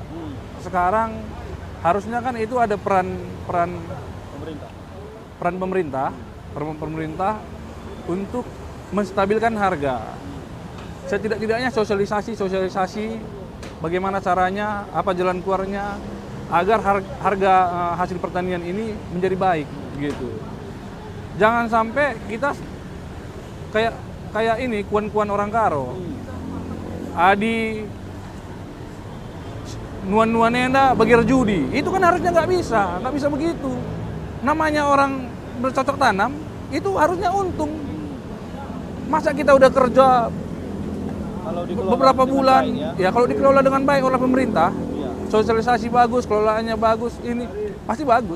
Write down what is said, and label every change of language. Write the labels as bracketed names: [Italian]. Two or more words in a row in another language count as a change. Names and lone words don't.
[Indonesian] Sekarang harusnya kan itu ada peran pemerintah untuk menstabilkan harga. Setidak-tidaknya sosialisasi bagaimana caranya, apa jalan keluarnya agar harga hasil pertanian ini menjadi baik gitu. Jangan sampai kita kayak ini kuan-kuan orang Karo. [Batak Karo] Adi nuan nenda bagi judi. [Indonesian] Itu kan harusnya nggak bisa begitu. Namanya orang bercocok tanam itu harusnya untung. Masa kita udah kerja beberapa bulan, ya kalau dikelola dengan baik oleh pemerintah, sosialisasi bagus, kelolaannya bagus, ini pasti bagus.